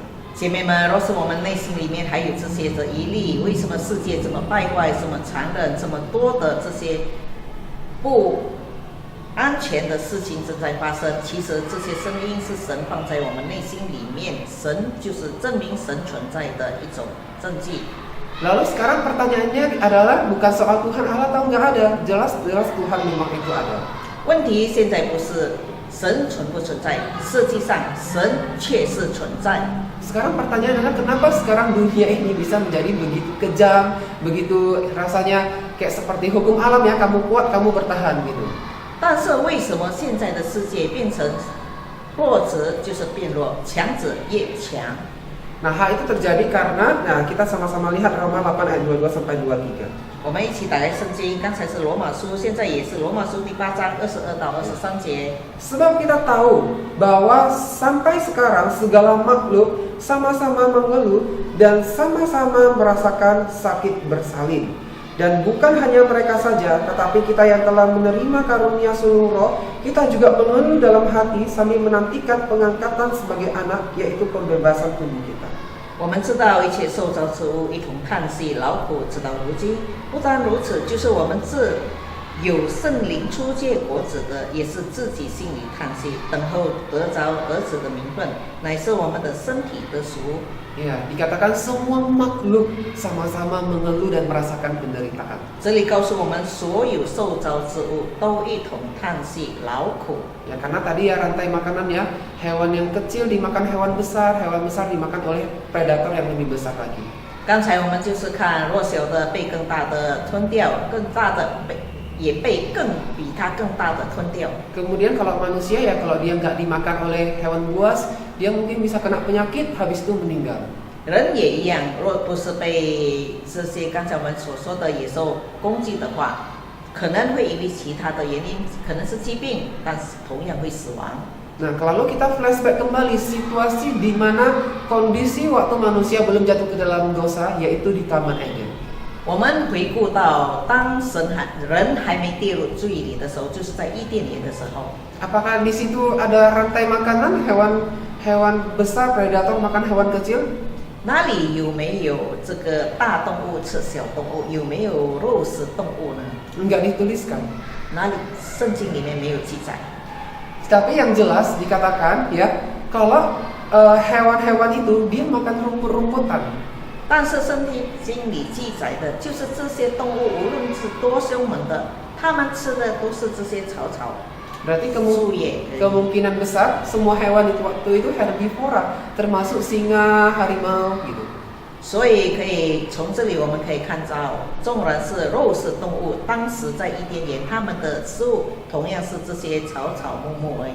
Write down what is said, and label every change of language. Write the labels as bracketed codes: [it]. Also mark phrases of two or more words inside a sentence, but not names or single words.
[zh] 姐妹们，若是我们内心里面还有这些的疑虑，为什么世界这么败坏、这么残忍、这么多的这些不安全的事情正在发生？其实这些声音是神放在我们内心里面，神就是证明神存在的一种证据。 [id] Lalu sekarang pertanyaannya adalah bukan soal Tuhan Allah atau nggak ada, jelas Tuhan memang itu ada. [zh] 问题现在不是神存不存在，实际上神确实存在。 [id] Sekarang pertanyaan adalah kenapa sekarang dunia ini bisa menjadi begitu kejam, begitu rasanya kayak seperti hukum alam ya, kamu kuat, kamu bertahan gitu. [zh] 但是为什么现在的世界变成弱者就是变弱，强者越强？ [id] Nah, hal itu terjadi karena, kita sama-sama lihat Roma 8 ayat 22 sampai 23. [zh] 我们一起打开圣经，刚才是罗马书，现在也是罗马书第8章22到23节。 [id] Sebab kita tahu bahwa sampai sekarang segala makhluk sama-sama mengeluh dan sama-sama merasakan sakit bersalin. Dan bukan hanya mereka saja, tetapi kita yang telah menerima karunia sulung roh, kita juga mengeluh dalam hati sambil menantikan pengangkatan sebagai anak, yaitu pembebasan tubuh kita. [zh] 我们知道一切受造之物一同叹息劳苦，直到如今。不单如此，就是我们这有圣灵出借果子的，也是自己心里叹息，等候得着儿子的名分，乃是我们的身体得赎。 [id] Ya, dikatakan semua makhluk sama-sama mengeluh dan merasakan penderitaan. [zh] 这里告诉我们，所有受造之物都一同叹息劳苦。 [id] Ya, karena tadi ya rantai makanan ya, hewan yang kecil dimakan hewan besar dimakan oleh predator yang lebih besar lagi. [zh] 刚才我们就是看弱小的被更大的吞掉，更大的也被比它更大的吞掉。 [id] Kemudian kalau manusia ya, kalau dia nggak dimakan oleh hewan buas, dia mungkin bisa kena penyakit, habis itu meninggal. [zh] 人也一样，若不是被这些刚才我们所说的野兽攻击的话，可能会因为其他的原因，可能是疾病，但是同样会死亡。 [id] Nah, kalau kita flashback kembali situasi di mana kondisi waktu manusia belum jatuh ke dalam dosa, yaitu di Taman Eden. [zh] 我们回顾到当人还没跌入罪里的时候，就是在伊甸园的时候。 [id] Apakah di situ ada rantai makanan, hewan besar predator makan hewan kecil? [zh] 哪里有没有这个大动物吃小动物？有没有肉食动物呢？ [id] Enggak dituliskan. [zh] 哪里圣经里面没有记载？ [id] Tapi yang jelas dikatakan ya, kalau hewan-hewan itu dia makan rumput-rumputan. [zh] 但是圣经里记载的就是这些动物，无论是多凶猛的，它们吃的都是这些草。 [id] Berarti kemungkinan besar semua hewan itu waktu itu herbivora, termasuk singa, harimau gitu. [zh] 所以可以从这里我们可以看到，纵然是肉食动物，当时在伊甸园，它们的食物同样是这些草木而已。